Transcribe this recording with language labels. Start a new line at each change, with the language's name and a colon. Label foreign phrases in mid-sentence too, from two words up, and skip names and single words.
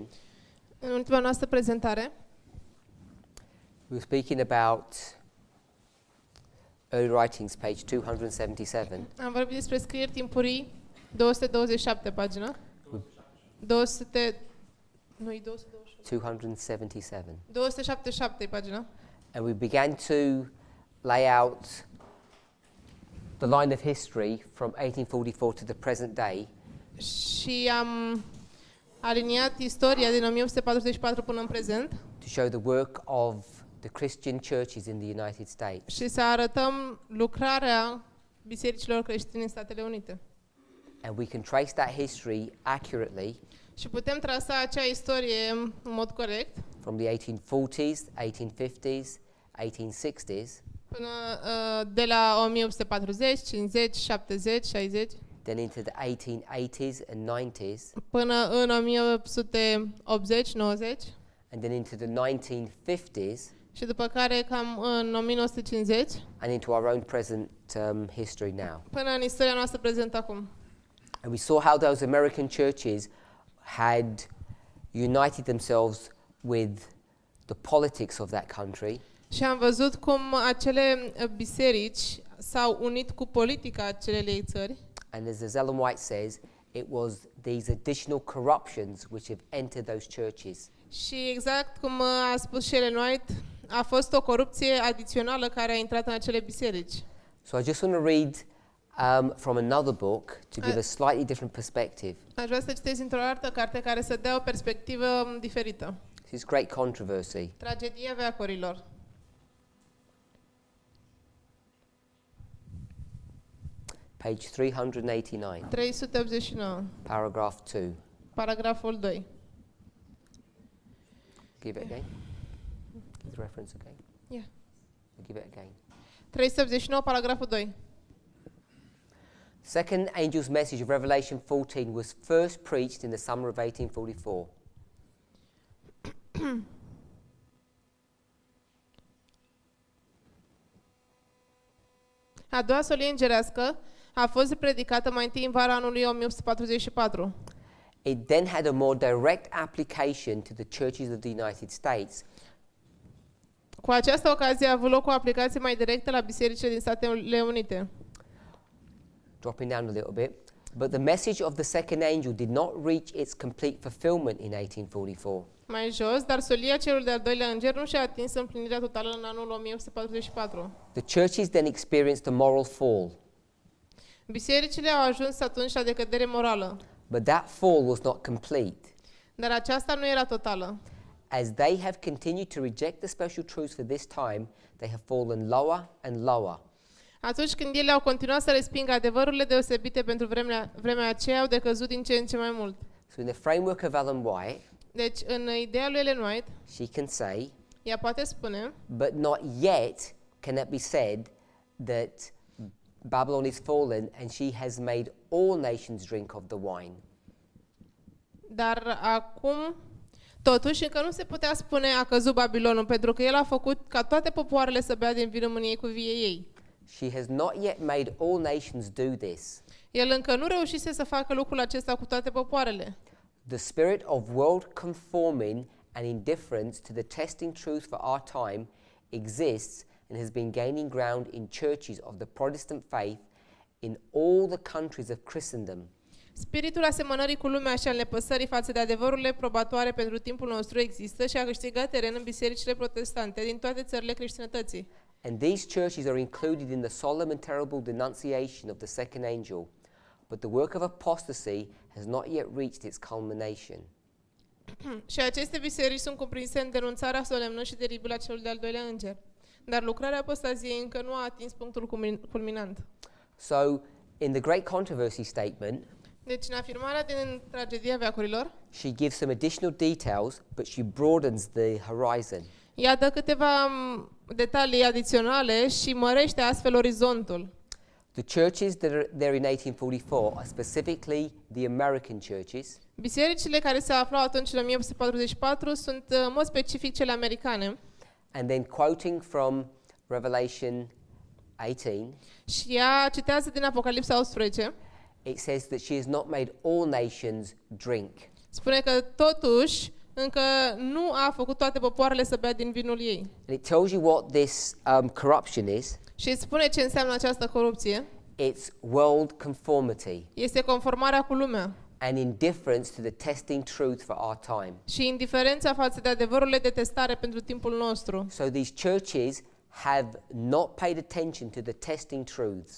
Romanian: În ultima noastră prezentare,
English: we were speaking about early writings, page 277.
Romanian: am vorbit despre scrieri timpurii, 227 pagină. 200 nu-i 277. 277 pagină.
English: And we began to lay out the line of history from 1844 to the present day.
Romanian: Și am aliniat istoria din 1844 până în prezent
English: To show the work of the Christian churches in the United States.
Romanian: și să arătăm lucrarea bisericilor creștine în Statele Unite.
English: And we can trace that history accurately
Romanian: Și putem trasa acea istorie în mod corect
English: from the 1840s, 1850s, 1860s,
Romanian: până de la 1840, 50, 70, 60
English: then into the 1880s and 90s,
Romanian: până în 1880, 90
English: and then into the 1950s,
Romanian: și după care cam în 1950
English: and into our own present history now.
Romanian: până în istoria noastră prezentă acum.
English: And we saw how those American churches had united themselves with the politics of that country,
Romanian: Și am văzut cum acele biserici s-au unit cu politica acelei țări
English: and as Ellen White says, it was these additional corruptions which have entered those churches.
Romanian: și exact cum a spus și Ellen White, a fost o corupție adițională care a intrat în acele biserici.
English: So I just want to read from another book to give a slightly different perspective.
Romanian: Aș vrea să citesc într-o altă carte care să dea o perspectivă diferită.
English: This is great controversy.
Romanian: Tragedia veacurilor.
English: Page 389, 389, paragraph 2.
Romanian: paragraful 2.
English: Give it again. Give the reference again. Yeah. Give it again.
Romanian: 389, paragraful 2.
English: Second angel's message of Revelation 14 was first preached in the summer of 1844.
Romanian: A doua solie îngerească a fost predicată mai întâi în vara anului 1844.
English: It then had a more direct application to the churches of the United States.
Romanian: Cu această ocazie a avut loc o aplicație mai directă la bisericile din Statele Unite.
English: Dropping down a little bit. But the message of the second angel did not reach its complete fulfillment in 1844.
Romanian: Mai jos, dar solia celui de-al doilea înger nu și-a atins împlinirea totală în anul 1844.
English: The churches then experienced a moral fall.
Romanian: Bisericile au ajuns atunci la decădere morală,
English: But that fall was not complete.
Romanian: dar aceasta nu era totală.
English: As they have continued to reject the special truths for this time, they have fallen lower and lower.
Romanian: Atunci când ele au continuat să respingă adevărurile deosebite pentru vremea aceea, au decăzut din ce în ce mai mult.
English: So in the framework of Ellen White,
Romanian: Deci, în ideea lui Ellen White,
English: she can say,
Romanian: ea poate spune,
English: but not yet can it be said that Babylon is fallen and she has made all nations drink of the wine.
Romanian: dar acum, totuși, încă nu se putea spune a căzut Babilonul, pentru că el a făcut ca toate popoarele să bea din vinul mâniei cu vie ei.
English: She has not yet made all nations do this.
Romanian: El încă nu reușise să facă lucrul acesta cu toate popoarele.
English: The spirit of world conforming and indifference to the testing truth for our time exists and has been gaining ground in churches of the Protestant faith in all the countries of Christendom.
Romanian: Spiritul asemănării cu lumea și al nepăsării față de adevărurile probatoare pentru timpul nostru există și a câștigat teren în bisericile protestante din toate țările creștinătății.
English: And these churches are included in the solemn and terrible denunciation of the second angel. But the work of apostasy has not yet reached its culmination.
Romanian: Și aceste biserici sunt cuprinse în denunțarea solemnă și teribilă a celui de-al doilea înger. Dar lucrarea apostaziei încă nu a atins punctul culminant.
English: So, in the great controversy statement,
Romanian: Deci, în afirmarea din tragedia veacurilor,
English: she gives some additional details, but she broadens the horizon.
Romanian: ea dă câteva detalii adiționale și mărește astfel orizontul.
English: The churches that are there in 1844 are specifically the American churches,
Romanian: Bisericile care se aflau atunci în 1844 sunt în mod specific cele americane.
English: and then quoting from Revelation 18,
Romanian: Și ea citează din Apocalipsa 18.
English: it says that she has not made all nations drink.
Romanian: Spune că totuși încă nu a făcut toate popoarele să bea din vinul ei.
English: And it tells you what this corruption is.
Romanian: Și îți spune ce înseamnă această corupție.
English: It's world conformity
Romanian: Este conformarea cu lumea
English: and indifference to the testing truth for our time.
Romanian: și indiferența față de adevărurile de testare pentru timpul nostru.
English: So these churches have not paid attention to the testing truths.